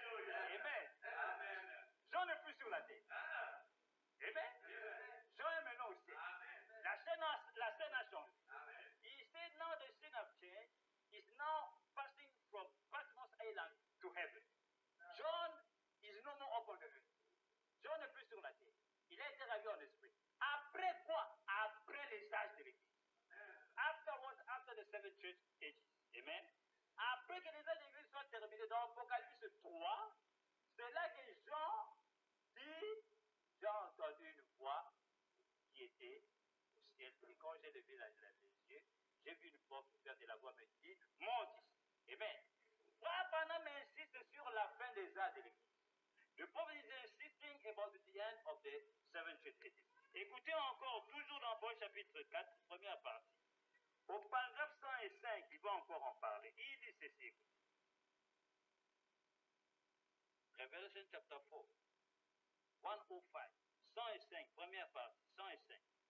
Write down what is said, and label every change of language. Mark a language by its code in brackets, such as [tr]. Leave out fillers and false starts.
[fr] Amen. Jean n'est plus sur la terre. Amen. Jean est maintenant au ciel. La scène a changé. [en] He said now the scene of change is now passing from Patmos Island to heaven. John is no more up on the earth. [fr] John n'est plus sur la terre. Il a été ravi en esprit. Après quoi? Après les âges de l'Église. [en] Afterwards, after the seven church ages. Amen. [fr] Après que les âges de l'Église soient terminés, dans Apocalypse 3, c'est là que Jean dit, j'ai entendu une voix qui était au ciel. Et quand j'ai levé les yeux, j'ai vu une porte ouverte et la voix me dit, monte ici. Amen. Frère Branham insiste sur la fin des âges de l'Église. [en] The prophet is insisting about the end of the seven church ages. [fr] Écoutez encore, toujours dans Paul chapitre 4, première partie. Au paragraphe 105, il va encore en parler. Il dit ceci. [en] Revelation chapter 4, 105, 105, [fr] première partie, [en] 105.